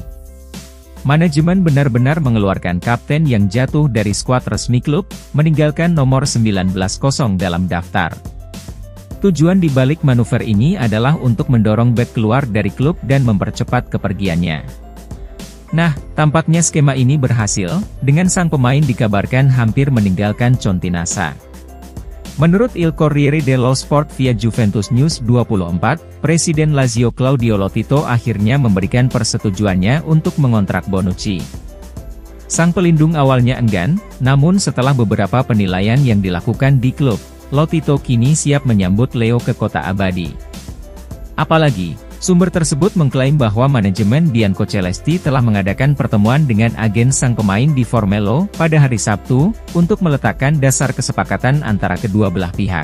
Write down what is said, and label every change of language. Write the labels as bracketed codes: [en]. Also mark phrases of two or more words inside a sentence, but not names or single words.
[id] Manajemen benar-benar mengeluarkan kapten yang jatuh dari skuad resmi klub, meninggalkan nomor 19 kosong dalam daftar. Tujuan dibalik manuver ini adalah untuk mendorong bek keluar dari klub dan mempercepat kepergiannya. Nah, tampaknya skema ini berhasil, dengan sang pemain dikabarkan hampir meninggalkan Continassa. Menurut Il Corriere dello Sport via Juventus News 24, Presiden Lazio Claudio Lotito akhirnya memberikan persetujuannya untuk mengontrak Bonucci. Sang pelindung awalnya enggan, namun setelah beberapa penilaian yang dilakukan di klub, Lotito kini siap menyambut Leo ke kota abadi. Apalagi, sumber tersebut mengklaim bahwa manajemen Biancocelesti telah mengadakan pertemuan dengan agen sang pemain di Formello pada hari Sabtu, untuk meletakkan dasar kesepakatan antara kedua belah pihak.